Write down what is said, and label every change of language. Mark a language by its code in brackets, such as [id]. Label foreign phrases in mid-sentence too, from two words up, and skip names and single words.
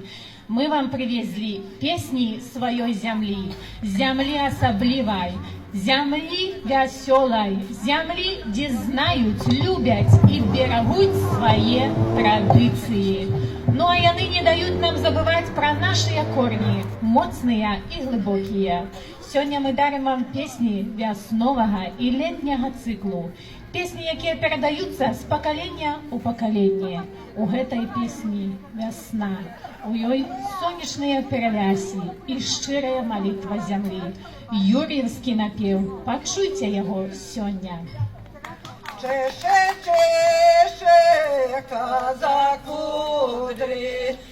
[ru] Мы вам привезли песни своей земли, земли особливой, земли веселой, земли, где знают, любят и берегут свои традиции. Ну а яны не дают нам забывать про наши корни, моцные и глубокие. Сегодня мы дарим вам песни веснового и летнего циклу. Песни, [be] якія перадаюцца з пакалення ў пакаленне. У гэтай песні вясна, у ёй сонечныя пералясі і шчырая малітва зямлі. Юр'евскі напеў, пачуйце яго сёння. [uk] Чеше, чеше, коза кудрі,